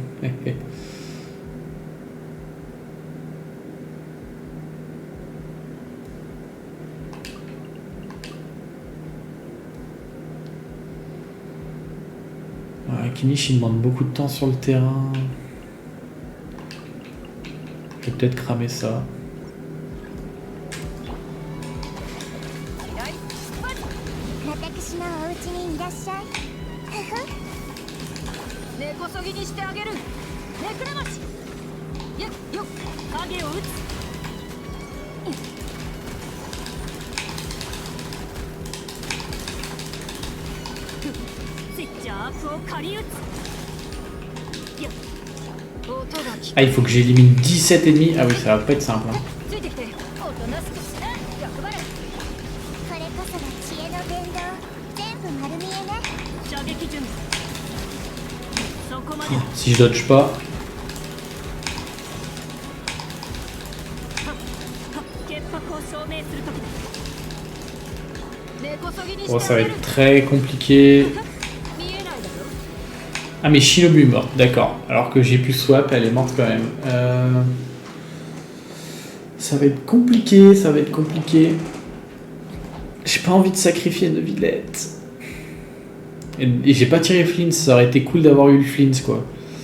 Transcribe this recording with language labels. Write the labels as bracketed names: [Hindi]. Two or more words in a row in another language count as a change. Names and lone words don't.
[French] Kinish, il demande beaucoup de temps sur le terrain. Je vais peut-être cramer ça. [Japanese] 私のお家にいらっしゃい。根こそぎにしてあげる。めくらまし。よっ、影を打つ。スイッチャーアップを借り打つ。よっ。音が聞こ [French] Ah, il faut que j'élimine 17 ennemis. Ah oui, ça va pas être simple. Hein. [Japanese] ついてきて。おとなしくしな。役払い。これこそが知恵の伝道。全部丸見えね。射撃準備。そこまで。 [French] Si je dodge pas. [Japanese] 潔白を証明するときだ。根こそぎにして [French] Bon, ça [Japanese] あ [French] va [Japanese] げる。 [French] être très compliqué. [Japanese] 見えないだろ。 [French] Ah, mais Shinobu est morte, d'accord. Alors que j'ai pu swap, elle est morte quand même. Ça va être compliqué, ça va être compliqué. J'ai pas envie de sacrifier de Villette. Et j'ai pas tiré Flint, ça aurait été cool d'avoir eu le Flint, quoi.